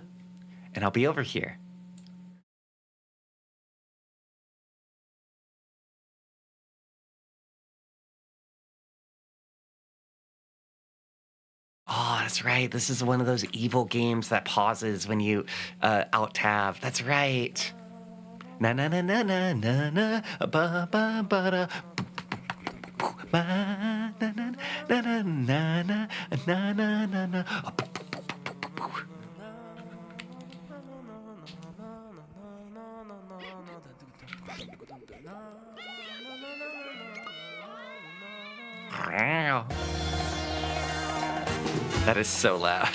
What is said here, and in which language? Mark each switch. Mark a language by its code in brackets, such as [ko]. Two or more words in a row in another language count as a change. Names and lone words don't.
[en] And I'll be over here. Oh, that's right. This is one of those evil games that pauses when you alt-tab. That's right. Na na na na na na na ba ba ba da ba na na na na na na na na na. That is so loud.